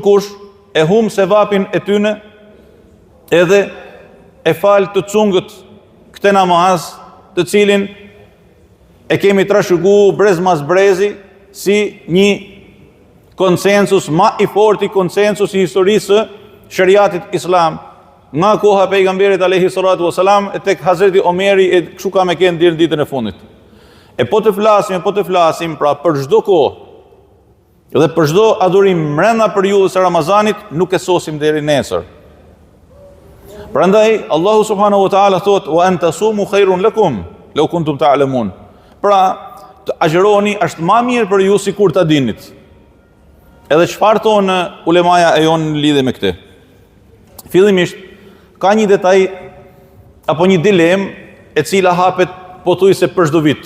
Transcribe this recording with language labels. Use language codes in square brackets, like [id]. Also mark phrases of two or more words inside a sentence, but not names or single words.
[sq] kush e hum sevapin e tyne, edhe e fal të cungët këtë namaz, të cilin e kemi trashëguar brez mas brezi si një konsensus ma i forti, konsensus i historisë së shariatit islam, nga koha pejgamberit [ar] عليه الصلاة والسلام [sq] e tek Hazreti Omeri e kështu ka me kënë deri në ditën e fundit. E po të flasim pra për çdo kohë dhe për çdo adhurim brenda periudhës së Ramazanit, nuk e sosim deri nesër. Prandaj Allahu [ar] سبحانه وتعالى [sq] thot [ar] وأن تصوموا خير لكم لو كنتم تعلمون. [sq] Pra, të agjëroni është më mirë për ju sikur ta dinit. Edhe çfarë thonë ulemaja e jonë në lidhje me këtë? Fillimisht ka një detaj apo një dilemë e cila hapet pothuajse për çdo vit.